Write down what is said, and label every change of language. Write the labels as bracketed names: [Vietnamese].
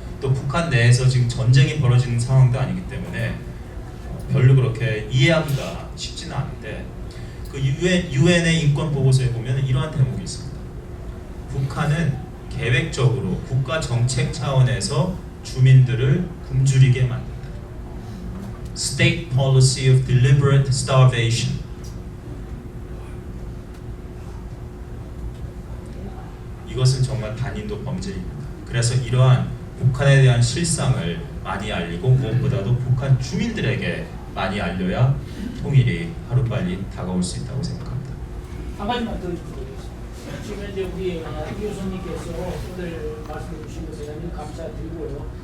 [Korean] 또 북한 내에서 지금 전쟁이 벌어지는 상황도 아니기 때문에 별로 그렇게 이해하기가 쉽지는 않은데 그 유엔의 인권 보고서에 보면 이러한 대목이 있습니다. 북한은 계획적으로 국가 정책 차원에서 주민들을 굶주리게 만든다. [English] State policy of deliberate starvation. [Korean] 이것은 정말 반인도 범죄입니다. 그래서 이러한 북한에 대한 실상을 많이 알리고 무엇보다도 북한 주민들에게 많이 알려야 통일이 하루빨리 다가올 수 있다고 생각합니다. 한 가지만 더 드리겠습니다. 지금 이제 우리 이 교수님께서 오늘 말씀해 주신 것에 대한 감사드리고요.